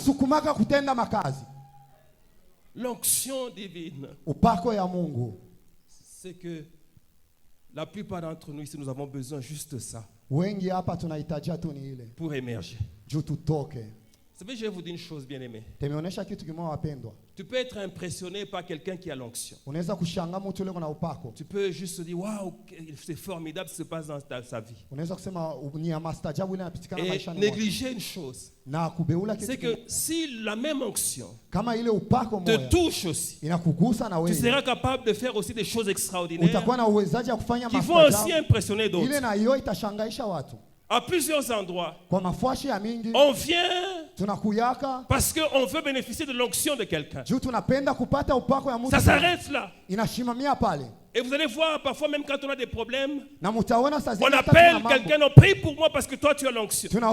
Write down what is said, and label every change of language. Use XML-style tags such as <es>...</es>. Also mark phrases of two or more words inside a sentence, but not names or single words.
<fr>L'onction divine. C'est que la plupart d'entre nous ici, nous avons besoin juste de ça. Pour émerger. Vous savez, je vais vous dire une chose, bien aimé.</fr> <sw>Temeonesha kitu kimoja wapendwa.</sw> <fr>Tu peux être impressionné par quelqu'un qui a l'onction.</fr> <sw>Unaweza kushangaa mtu yule na upako.</sw> <fr>Tu peux juste te dire waouh, c'est formidable ce qui se passe dans sa vie.</fr> <sw>Unaweza kusema ni ya maajabu ile yanapitikana maishani mwako.</sw> <fr>Et négliger une chose.</fr> <sw>Na kubeula kitu.</sw> <fr>C'est que si la même onction</fr> <sw>kama ile upako moja</sw> <fr>te touche aussi,</fr> <sw>inakugusa na wewe,</sw> <fr>tu seras capable de faire aussi des choses extraordinaires.</fr> <sw>Utakuwa na uwezaji wa kufanya maajabu.</sw> <fr>Qui vont aussi impressionner d'autres.</fr> <sw>Ile na hiyo itashangaisha watu.</sw> <fr>À plusieurs endroits, on vient parce qu'on veut bénéficier de l'onction de quelqu'un. Ça s'arrête là. Et vous allez voir, parfois même quand on a des problèmes, on appelle quelqu'un, on prie pour moi parce que toi tu as l'onction.</fr>